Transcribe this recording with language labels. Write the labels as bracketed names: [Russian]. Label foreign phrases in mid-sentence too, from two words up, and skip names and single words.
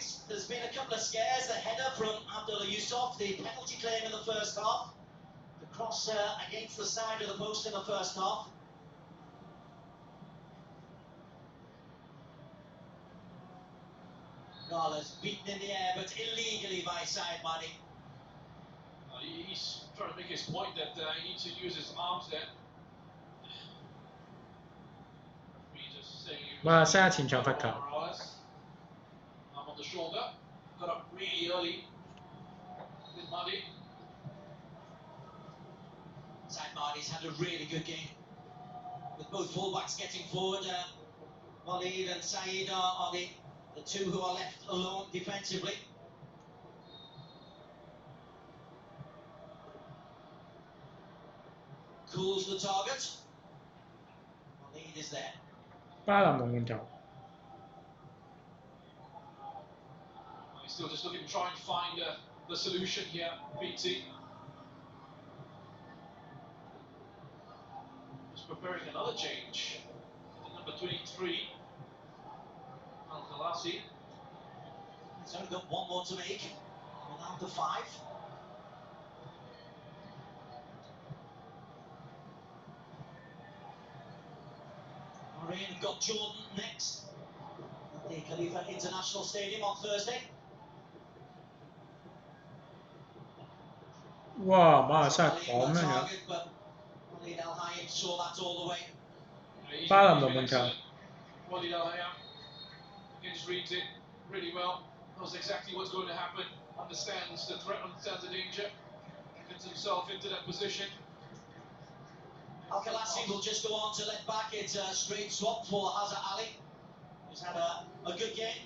[English] There's been a couple of scares. The header from Abdullah Yusuf, the penalty claim in the first half, the cross against the side of the post in the first half. Gala's beaten in the air, but illegally by Said Mani. He's trying to make his point that he needs to use his arms there. [Cantonese] 哇！西亞前場罰球。 [English] Arm on the shoulder, got up really early with Madi. Said Mani's had a really good game, with both fullbacks getting forward. Walid and Said are the two who are left alone defensively. Cools the target. Walid is there. [Cantonese] 巴林龍換球。 [English] Still just looking to try and find the solution here, BT. Just preparing another change. Number 23, Al-Khalasi. He's only got one more to make. Without the 5. Bahrain have got Jordan next at the Khalifa International Stadium on Thursday. [Cantonese] 哇！馬來西亞咁樣樣，巴林龍門球。 [English] Walid Al-Hayam against reads it really well, knows exactly what's going to happen, understands the threat, understands the danger, gets himself into that position. Al-Khalasi will just go on to let back. It's a straight swap for Hazard Ali, who's had a good game.